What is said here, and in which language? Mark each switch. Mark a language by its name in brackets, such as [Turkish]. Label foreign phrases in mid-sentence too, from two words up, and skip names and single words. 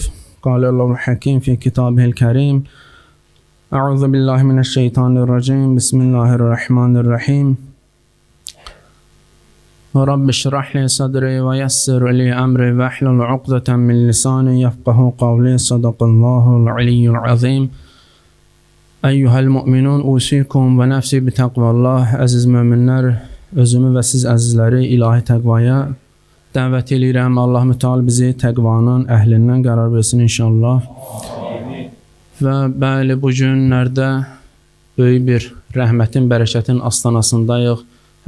[Arabic] قال الله الحكيم في كتابه الكريم. أعوذ بالله من الشيطان الرجيم. بسم الله الرحمن الرحيم. رب اشرح لي صدري ويسر لي أمري واحلل عقدة من لساني يفقه قولي. صدق الله العلي العظيم. أيها المؤمنون أوصيكم ونفسي بتقوى الله. [Azerbaijani] Əziz möminlər, özümü və siz əzizləri ilahi təqvaya dəvət edirəm. Allah Müteala bizi təqvanın əhlindən qərar versin inşallah. Və bəli, bu günlərdə böyük bir rəhmətin, bərəkətin astanasındayıq.